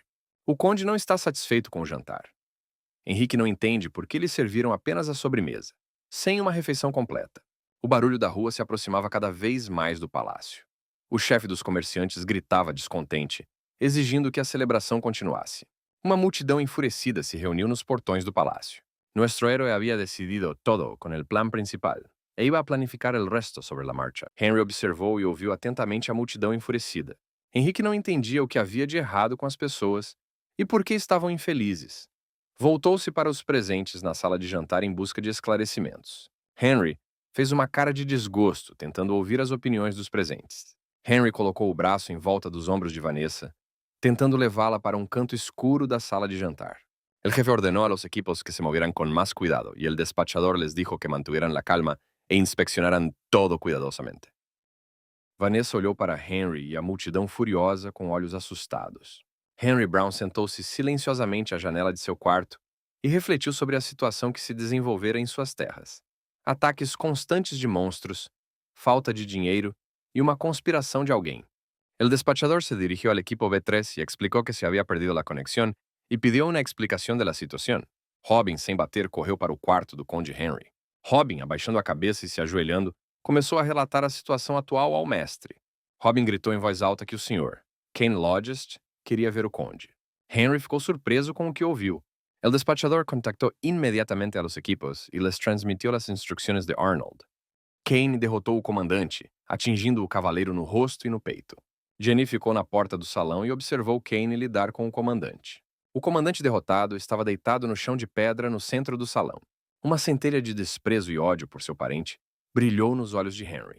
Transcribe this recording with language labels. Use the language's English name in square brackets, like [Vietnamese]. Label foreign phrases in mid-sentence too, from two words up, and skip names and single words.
[Portuguese] O conde não está satisfeito com o jantar. Henrique não entende por que lhe serviram apenas a sobremesa, sem uma refeição completa. O barulho da rua se aproximava cada vez mais do palácio. O chefe dos comerciantes gritava descontente, exigindo que a celebração continuasse. Uma multidão enfurecida se reuniu nos portões do palácio. [Spanish] Nuestro héroe había decidido todo con el plan principal e iba a planificar el resto sobre la marcha. [Portuguese] Henry observou e ouviu atentamente a multidão enfurecida. Henrique não entendia o que havia de errado com as pessoas e por que estavam infelizes. Voltou-se para os presentes na sala de jantar em busca de esclarecimentos. Henry fez uma cara de desgosto, tentando ouvir as opiniões dos presentes. Henry colocou o braço em volta dos ombros de Vanessa, tentando levá-la para um canto escuro da sala de jantar. [Spanish] El jefe ordenó a los equipos que se movieran con más cuidado y el despachador les dijo que mantuvieran la calma e inspeccionaran todo cuidadosamente. [Portuguese] Vanessa olhou para Henry e a multidão furiosa com olhos assustados. Henry Brown sentou-se silenciosamente à janela de seu quarto e refletiu sobre a situação que se desenvolvera em suas terras. Ataques constantes de monstros, falta de dinheiro e uma conspiração de alguém. [Spanish] El despachador se dirigió al equipo B3 y explicó que se había perdido la conexión y pidió una explicación de la situación. [Portuguese] Robin, sem bater, correu para o quarto do conde Henry. Robin, abaixando a cabeça e se ajoelhando, começou a relatar a situação atual ao mestre. Robin gritou em voz alta que o Sr. Kane Lodgest queria ver o conde. Henry ficou surpreso com o que ouviu. [Spanish] El despachador contactó inmediatamente a los equipos y les transmitió las instrucciones de Arnold. [Portuguese] Kane derrotou o comandante, atingindo o cavaleiro no rosto e no peito. Jenny ficou na porta do salão e observou Kane lidar com o comandante. O comandante derrotado estava deitado no chão de pedra no centro do salão. Uma centelha de desprezo e ódio por seu parente brilhou nos olhos de Henry.